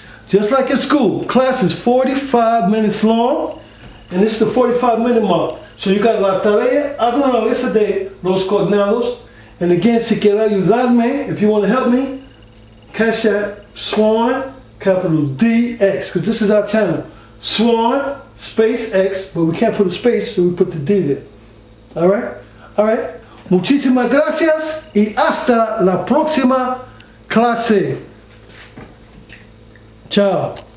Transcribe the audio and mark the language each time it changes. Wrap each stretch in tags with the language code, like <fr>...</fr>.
<en>just like in school, class is 45 minutes long, and it's the 45-minute mark. So you got</en> <es>la tarea, háganlo ese de los cognados.</es> <en>And again,</en> <es>si quiere ayudarme,</es> <en>if you want to help me, Cash App, Swan, capital DX, because this is our channel. Swan, space X, but we can't put a space, so we put the D there. Alright? Alright.</en> <es>Muchísimas gracias y hasta la próxima clase. Chao.</es>